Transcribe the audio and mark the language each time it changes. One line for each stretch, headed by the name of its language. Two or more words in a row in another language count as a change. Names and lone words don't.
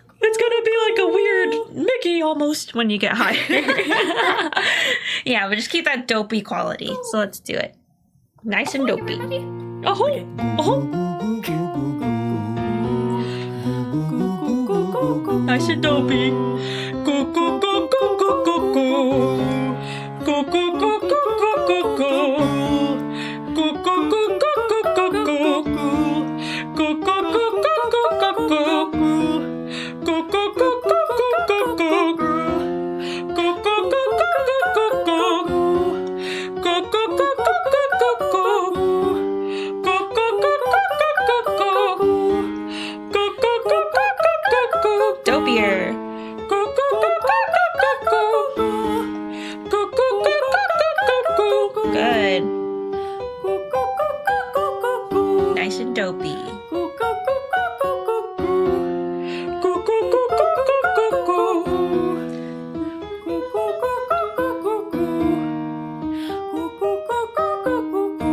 English: It's gonna be like a weird Mickey almost when you get higher. Yeah, but just keep that dopey quality. So let's do it. Nice and dopey. Oh, oh. Nice and dopey. Go go go go go go go. Go go go go go go go. Go go go go go go go. Go go go go go go go. Go go go go go go go. Go go go go go go. Go go go go go go. Go go go go go go. Go go go go go go. Dopier. Go go go go go go. Go go go go go go. Good. Nice and dopey. Go go go go go go. Go go go go go go go. Go go go go go go. Go go go go go go.